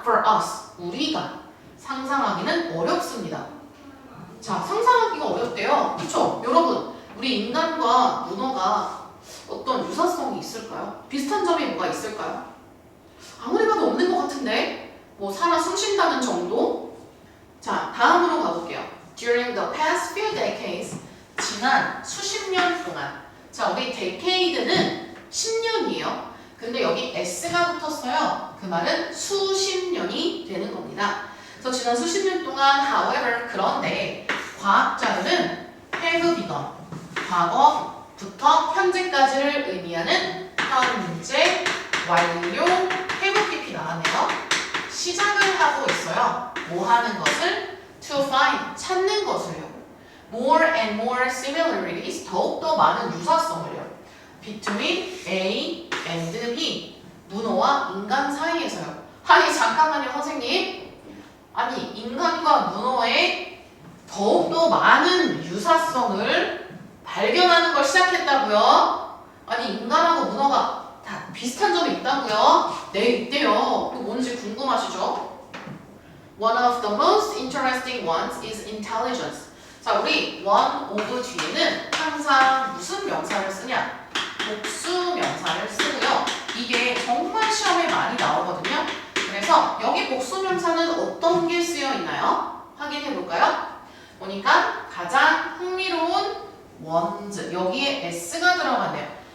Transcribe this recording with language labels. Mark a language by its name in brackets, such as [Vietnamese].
[English] For us, [Korean] 우리가 상상하기는 어렵습니다. 자, 상상하기가 어렵대요. 그쵸? 여러분, 우리 인간과 문어가 어떤 유사성이 있을까요? 비슷한 점이 뭐가 있을까요? 아무리 봐도 없는 것 같은데? 뭐 살아 숨쉰다는 정도? 자, 다음으로 가볼게요. [English] During the past few decades, [Korean] 지난 수십 년 동안. 자, 우리 decade는 10년이에요. 근데 여기 s가 붙었어요. 그 말은 수십 년이 되는 겁니다. 그래서 지난 수십 년 동안 however, 그런데 과학자들은 [English] have begun, [Korean] 과거부터 현재까지를 의미하는 현재, 완료, have 깊이 나왔네요. 시작을 하고 있어요. 뭐 하는 것을? [English] To find, [Korean] 찾는 것을요. [English] More and more similarities, [Korean] 더욱더 많은 유사성을요. [English] Between A and B, [Korean] 문어와 인간 사이에서요. 아니 잠깐만요 선생님. 아니 인간과 문어의 더욱더 많은 유사성을 발견하는 걸 시작했다고요? 아니 인간하고 문어가 다 비슷한 점이 있다고요? 네, 있대요. 또 뭔지 궁금하시죠? [English] One of the most interesting ones is intelligence. [Korean] 자, 우리 one of 뒤에는 항상 무슨 명사를 쓰냐? 복수 명사를 쓰고요. 이게 정말 시험에 많이 나오거든요. 그래서 여기 복수 명사는 어떤 게 쓰여 있나요? 확인해 볼까요? 보니까 가장 흥미로운 ones, 여기에 s가 들어갔네요.